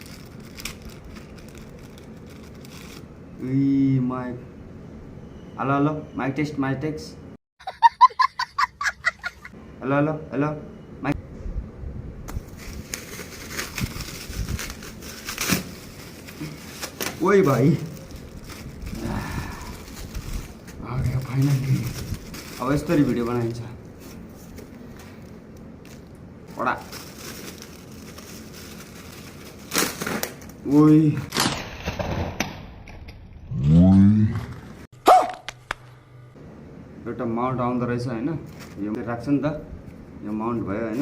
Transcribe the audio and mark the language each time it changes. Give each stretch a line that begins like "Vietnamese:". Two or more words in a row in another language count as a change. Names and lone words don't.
English: mike, hello hello mike test, mike test. hello hello hello mike.
Hindi: ओए भाई आ गया फाइनली।
Nepali: अब यस्तरी भिडियो बनाइन्छ बडा। ओइ एउटा माउन्ट आउँदो रहेछ हैन, यो राख्छ नि त, यो माउन्ट भयो हैन।